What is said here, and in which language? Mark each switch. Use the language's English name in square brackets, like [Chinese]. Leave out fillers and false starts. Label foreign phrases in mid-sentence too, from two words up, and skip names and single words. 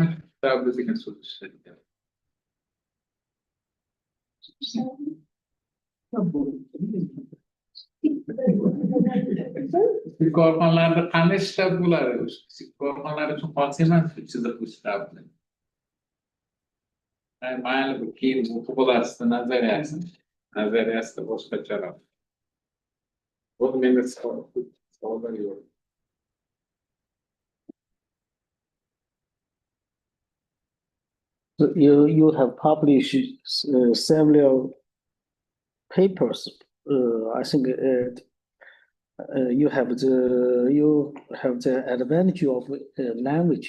[Uzbek] Shtabli degan so'z ishlatilgan. Kichik korxonalarda qanday shtab bo'ladi? Kichik korxonalar uchun xos emas chiziqli shtabli. Mayli bu keyin o'qib olasizda nazariyasida boshqacharoq. Bu menda savollar yo'q. [English] You have published several papers. I think you have the advantage of language.